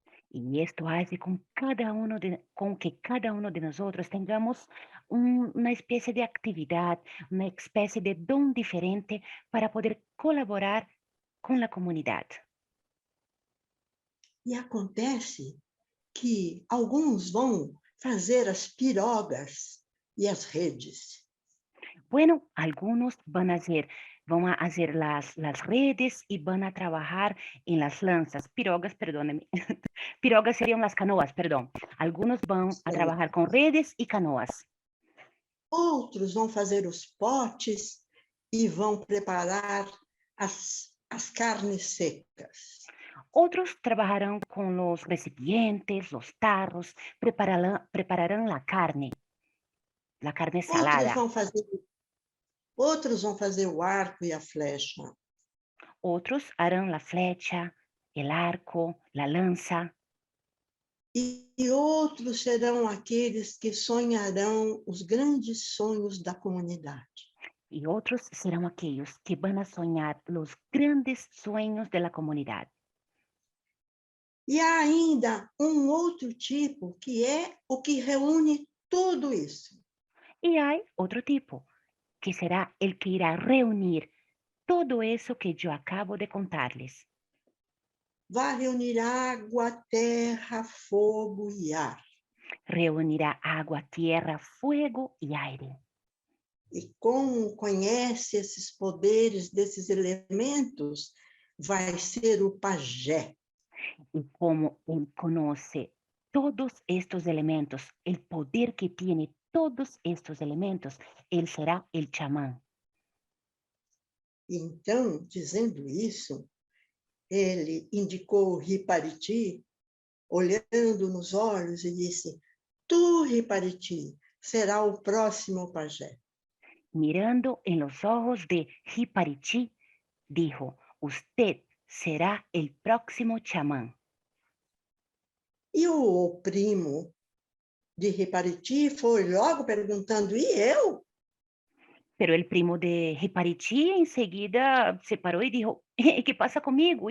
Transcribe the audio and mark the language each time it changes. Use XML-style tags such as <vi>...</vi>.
<es>Y esto hace con que cada uno de nosotros tengamos una especie de actividad, una especie de don diferente para poder colaborar con la comunidad.</es> <pt>E acontece que alguns vão fazer as pirogas e as redes.</pt> <es>Bueno, algunos van a hacer las redes y van a trabajar en las lanzas, pirogas, perdóname, pirogas serían las canoas, perdón. Algunos van a trabajar con redes y canoas.</es> <pt>Outros vão fazer os potes e vão preparar as carnes secas.</pt> <es>Otros trabajarán con los recipientes, los tarros, prepararán la carne</es> <pt>Outros</pt> <es>salada.</es> <pt>outros vão fazer o arco e a flecha.</pt> <es>Otros harán la flecha, el arco, la lanza.</es> <pt>E outros serão aqueles que sonharão os grandes sonhos da comunidade.</pt> <es>Y otros serán aquellos que van a soñar los grandes sueños de la comunidad.</es> <pt>E há ainda um outro tipo, que é o que reúne tudo isso.</pt> <es>Y hay otro tipo, que será el que irá a reunir todo eso que yo acabo de contarles.</es> <pt>Vai reunir água, terra, fogo e ar.</pt> <es>Reunirá agua, tierra, fuego y aire.</es> <pt>E como conhece esses poderes desses elementos, vai ser o pajé.</pt> <es>Y como él conoce todos estos elementos, el poder que tiene todos estos elementos, él será el chamán.</es> <pt>Então, dizendo isso, ele indicou o Ripariti, olhando nos olhos, e disse: Tu, Ripariti, será o próximo pajé.</pt> <es>Mirando en los ojos de Hiparichi, dijo, usted será el próximo chamán.</es> <pt>E o primo de Ripariti foi logo perguntando: E eu?</pt> <es>Pero el primo de Hiparichi enseguida se paró y dijo, ¿qué pasa conmigo?</es>